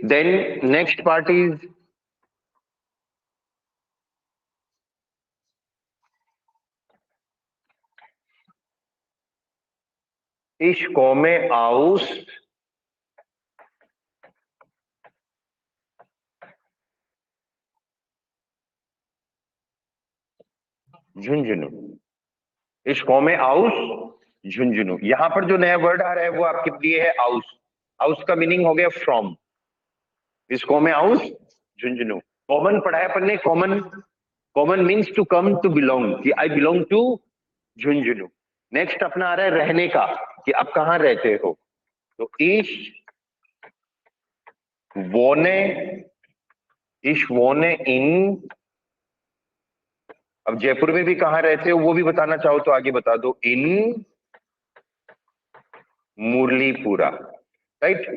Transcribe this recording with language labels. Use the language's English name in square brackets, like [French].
[English] Then next part is [German] Ich komme aus [English] Jhunjhunu. [German] Ich komme aus झुंझुनू। [Hindi] यहां पर जो नया वर्ड आ रहा है वो आपके लिए है आउस। आउस का मीनिंग हो गया from. [German] Ich komme aus झुंझुनू। [Hindi] Common पढ़ा है अपन ने। [English] Common, common means to come, to belong, कि I belong to Jhunjhunu. [Hindi] Next अपना आ रहा है रहने का, कि आप कहां रहते हो। तो [German] wohne ich wohne in, [Hindi] अब जयपुर में भी कहां रहते हो वो भी बताना चाहो तो आगे बता दो, इन मुरलीपुरा, राइट।